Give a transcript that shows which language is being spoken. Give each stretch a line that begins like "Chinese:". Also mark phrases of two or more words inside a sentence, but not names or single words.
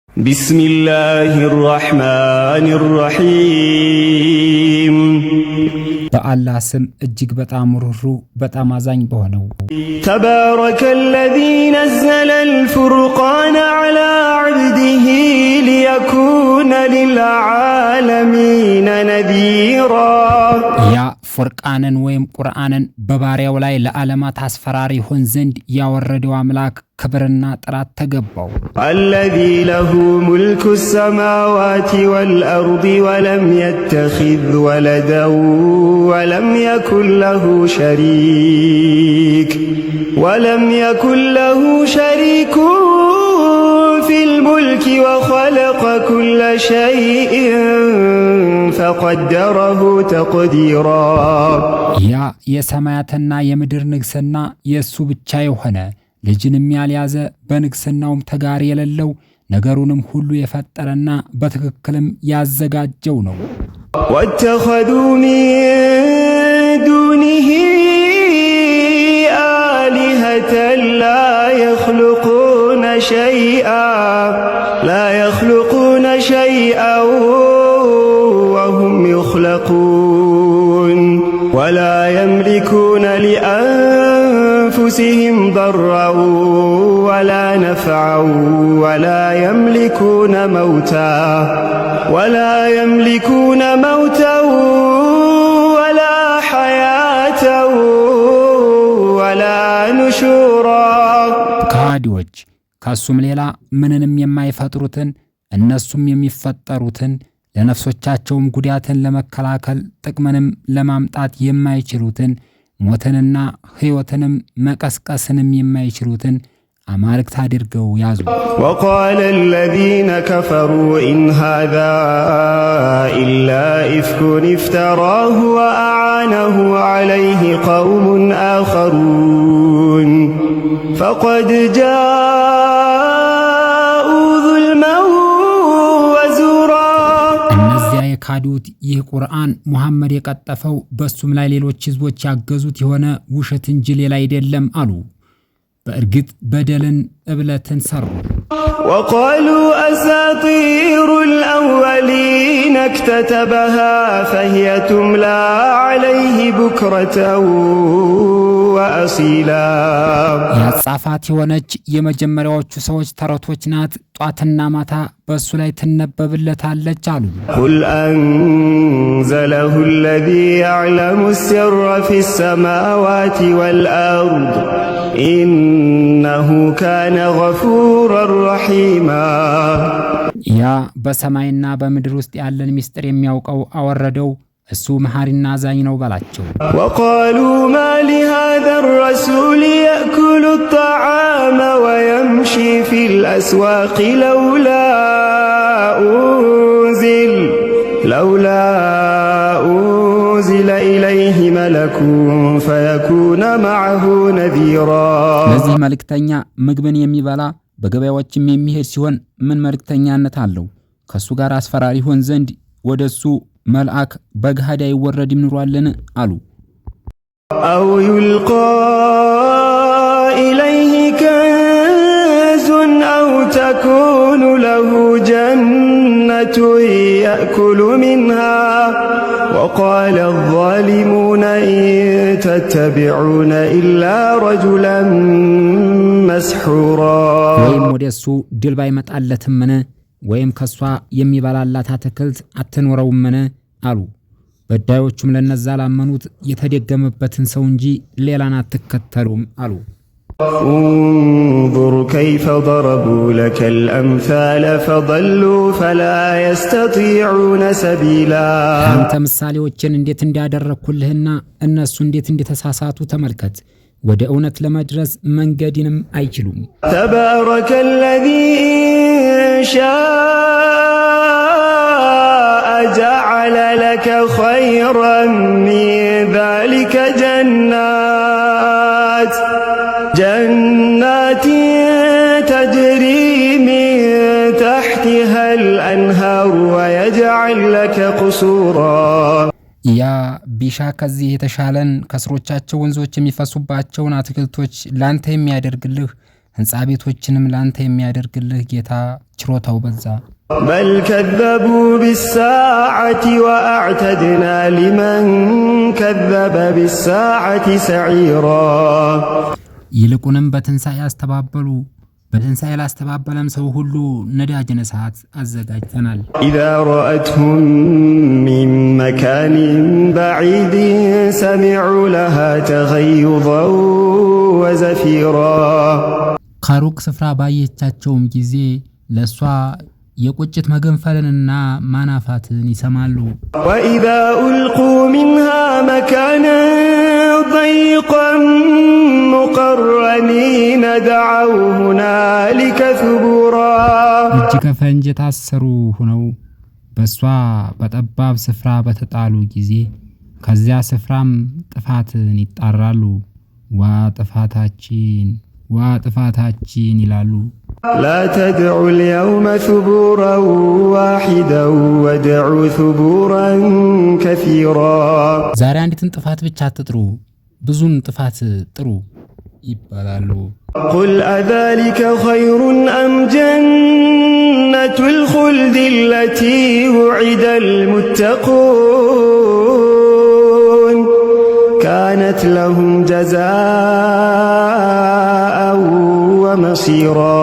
Arabic: بسم الله الرحمن الرحيم
Amharic: በአላህ ስም እጅግ በጣም ሩሩ በጣም አዛኝ በሆነው
Arabic: تبارك الذي نزل الفرقان على عبده ليكون للعالمين نذيرا
Amharic: ያ ፉርቃንን ወይም ቁርአንን በባሪያው ላይ ለዓለማት አስፈራሪ ሆን ዘንድ ያወረደው አምላክ ክብርና ጥራት ተገባው
Arabic: الذي له ملك السماوات والأرض ولم يتخذ ولدا ولم يكن له شريك في الملك وخلق كل شيء فقدره تقديرا
Amharic: ያ የሰማያትና የምድር ንግስና የሱ ብቻ የሆነ ልጅንም ያልያዘ በንግስናውም ተጋሪ የሌለው ነገሩንም ሁሉ የፈጠረና በትክክልም ያዘጋጀው ነው
Arabic: واتخذوا من دونه آلهة لا يخلقون شيئا وهم يخلقون ولا يملكون لأنفسهم ضرا ولا نفعا ولا يملكون موتا ولا حياة ولا نشورا
Amharic: ካዲዎች ካሱም ሌላ ምንንም የማይፈጥሩትን እነሱም የሚፈጠሩትን ለነፍሶቻቸውም ጉዳትን ለመከላከል ጥቅምንም ለማምጣት የማይችሉትን ሞትንና ሕይወትንም መቀስቀስንም የማይችሉትን አማልክት አድርገው ያዙ
Arabic: وقال الذين كفروا إن هذا إلا إفك افتراه وأعانه عليه قوم آخرون فقد جاءوا ظلما وزورا
Amharic: እነዚያ የካዱት ይህ ቁርአን ሙሐመድ የቀጠፈው በሱም ላይ ሌሎች ህዝቦች ያገዙት የሆነ ውሸት እንጂ ሌላ አይደለም አሉ በእርግጥ በደልን እብለትን ሰሩ
Arabic: وقالوا أساطير الأولين اكتتبها فهي تملى عليه بكرة وأصيلا
Amharic: ያጻፋት የሆነች የመጀመሪያዎቹ ሰዎች ተረቶች ናት ጧትና ማታ በሱ ላይ ትነበብለታለች አሉ
Arabic: قل أنزله الذي يعلم السر في السماوات والأرض إنه كان غفورا رحيما
Amharic: ያ በሰማይና በምድር ውስጥ ያለን ሚስጥር የሚያውቀው አወረደው እሱ መሐሪና አዛኝ ነው በላቸው
Arabic: وقالوا ما لهذا الرسول يأكل الطعام ويمشي في الأسواق لولا أنزل إليه ملك فيكون معه نذيرا
Amharic: ለዚህ መልእክተኛ ምግብን የሚበላ በገበያዎችም የሚሄድ ሲሆን ምን መልእክተኛነት አለው ከሱ ጋር አስፈራሪ ሆን ዘንድ ወደሱ መልአክ በግሃዳ ይወረድ ይምሯልን አሉ
Arabic: أو يلقى إليه كنز أو تكون له جنة يأكل منها وقال الظالمون إن تتبعون إلا رجلا مسحورا
Amharic: ወይም ወደሱ ድል ባይመጣለትም ወይም ከሷ የሚበላላት አትክልት አትኖረውም አሉ በዳዮቹም ለነዛ ላመኑት የተደገመበትን ሰው እንጂ ሌላን አትከተሉም አሉ
Arabic: انظر كيف ضربوا لك الأمثال فضلوا فلا يستطيعون سبيلا
Amharic: አንተ ምሳሌዎችን እንዴት እንዲያደረኩልህና እነሱ እንዴት እንደተሳሳቱ ተመልከት ወደ እውነት ለመድረስ መንገድንም አይችሉም
Arabic: تبارك الذي شاء جعل لك خيرا من ذلك جنات تجري من تحتها الأنهار ويجعل لك قصورا
Amharic: ያ ቢሻ ከዚህ የተሻለን ከስሮቻቸው ወንዞች የሚፈሱባቸውን አትክልቶች ላንተ የሚያደርግልህ ሕንፃ ቤቶችንም ላንተ የሚያደርግልህ ጌታ ችሮታው በዛ።
Arabic: بل كذبوا بالساعة وأعتدنا لمن كذب بالساعة سعيرا
Amharic: ይልቁንም በትንሣኤ አስተባበሉ። በትንሣኤ ላስተባበለም ሰው ሁሉ ነዳጅን እሳት አዘጋጅተናል።
Arabic: إذا رأتهم من مكان بعيد سمعوا لها تغيظا وزفيرا
Amharic: ከሩቅ ስፍራ ባየቻቸውም ጊዜ ለሷ የቁጭት መገንፈልንና ማናፋትን ይሰማሉ።
Arabic: وإذا ألقوا منها مكانا ضيقا مقرنين دعوا هنالك ثبورا
Amharic: እጅ ከፈንጅ የታሰሩ ሆነው በሷ በጠባብ ስፍራ በተጣሉ ጊዜ ከዚያ ስፍራም ጥፋትን ይጣራሉ። ዋ ጥፋታችን ይላሉ።
Arabic: لا تدعوا اليوم ثبورا واحدا وادعوا ثبورا كثيرا
Amharic: ዛሬ አንዲትን ጥፋት ብቻ አትጥሩ፣ ብዙን ጥፋት ጥሩ ይባላሉ።
Arabic: قل أذلك خير أم جنة الخلد التي وعد المتقون كانت لهم جزاء ومصيرا